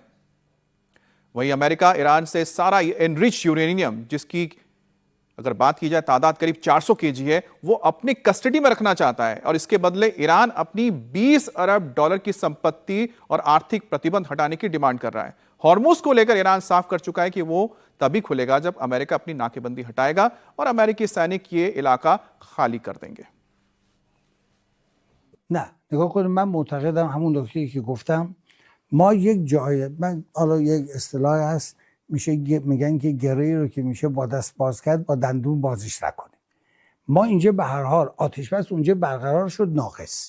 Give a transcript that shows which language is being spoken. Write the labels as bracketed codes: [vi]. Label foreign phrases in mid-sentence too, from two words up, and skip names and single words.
[hi] वहीं अमेरिका ईरान से सारा [en] enrich uranium, [hi] जिसकी अगर बात की जाए तादाद करीब 400 केजी है, वो अपनी कस्टडी में रखना चाहता है और इसके बदले ईरान अपनी 20 अरब डॉलर की संपत्ति और आर्थिक प्रतिबंध हटाने की डिमांड कर रहा है। हॉर्मुज को लेकर ईरान साफ कर चुका है कि वो तभी खुलेगा जब अमेरिका अपनी नाकेबंदी हटाएगा और अमेरिकी सैनिक ये इलाका खाली कर देंगे। [fa] نه نگاه کنید، من معتقدم همون نکته‌ای که گفتم، ما یک جای، من حالا یک اصطلاحی هست میگن که گره‌ای رو که میشه با دست باز کرد با دندون بازش نکنیم. ما اینجا به هر حال آتش بس اونجا برقرار شد ناقص.